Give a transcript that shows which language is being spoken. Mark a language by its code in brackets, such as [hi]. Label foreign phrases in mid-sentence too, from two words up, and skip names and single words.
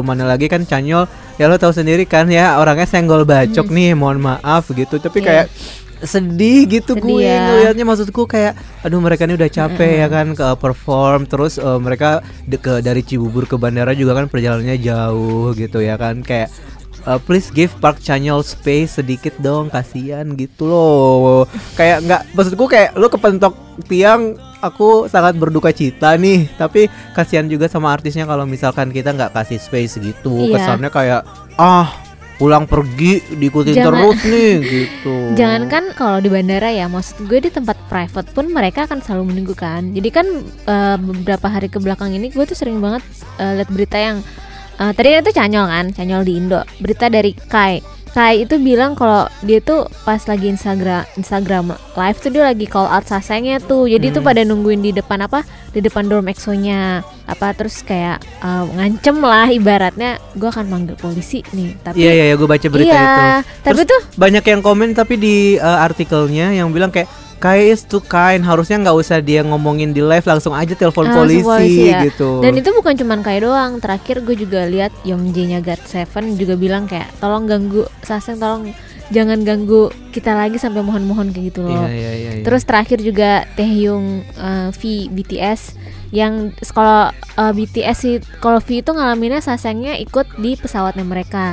[id] Mana lagi kan Chanyeol ya lo tahu sendiri kan ya, orangnya senggol bacok nih, mohon maaf gitu. Tapi kayak sedih gitu gue ngelihatnya, maksudku kayak aduh mereka ini udah capek ya kan ke perform, terus mereka dari Cibubur ke bandara juga kan perjalanannya jauh gitu ya kan, kayak [en] please give Park Chanyeol space [id] sedikit dong, kasihan gitu loh. Kayak nggak, maksudku kayak lu kepentok tiang, aku sangat berduka cita nih, tapi kasihan juga sama artisnya kalau misalkan kita nggak kasih space gitu. Kesannya kayak pulang pergi diikutin terus nih gitu. Jangankan kalau di bandara ya, maksud gue di tempat private pun mereka akan selalu menunggu kan. Jadi kan beberapa hari ke belakang ini gue tuh sering banget lihat berita yang tadi itu Chanyeol di Indo. Berita dari Kai itu bilang kalau dia tuh pas lagi Instagram live tuh dia lagi [en] call out [id] sasengnya tuh. Jadi tuh pada nungguin di depan di depan dorm EXO-nya terus kayak ngancem lah ibaratnya, gue akan manggil polisi nih. Tapi iya gue baca berita itu. Tapi terus tuh banyak yang komen tapi di artikelnya yang bilang kayak [en] Kai is too kind, [id] harusnya nggak usah dia ngomongin di live, langsung aja telepon polisi ya. Gitu. Dan itu bukan cuman Kai doang. Terakhir gue juga lihat Youngjae-nya GOT7 juga bilang kayak tolong ganggu Saseng, tolong jangan ganggu kita lagi sampai mohon-mohon kayak gitu loh. Iya. Terus terakhir juga Taehyung V BTS yang kalau BTS sih, kalau V itu ngalaminnya Sasengnya ikut di pesawatnya mereka.